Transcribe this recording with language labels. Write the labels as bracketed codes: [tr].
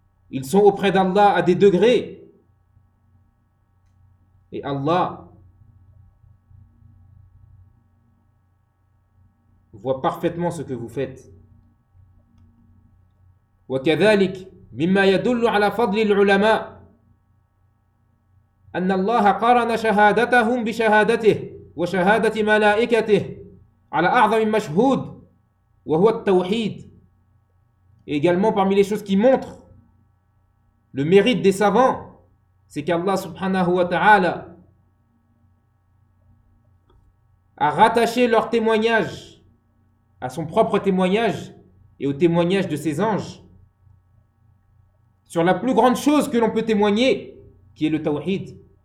[fr] Ils sont auprès d'Allah à des degrés. Et Allah voit parfaitement ce que vous faites. [ar] وكذلك مما يدل على فضل العلماء أن الله قارن شهادتهم بشهادته وشهادة ملائكته على أعظم مشهود وهو التوحيد. [fr] Également parmi les choses qui montrent le mérite des savants, c'est qu'Allah subhanahu wa ta'ala a rattaché leur témoignage à son propre témoignage et au témoignage de ses anges sur la plus grande chose que l'on peut témoigner, qui est le tawhid.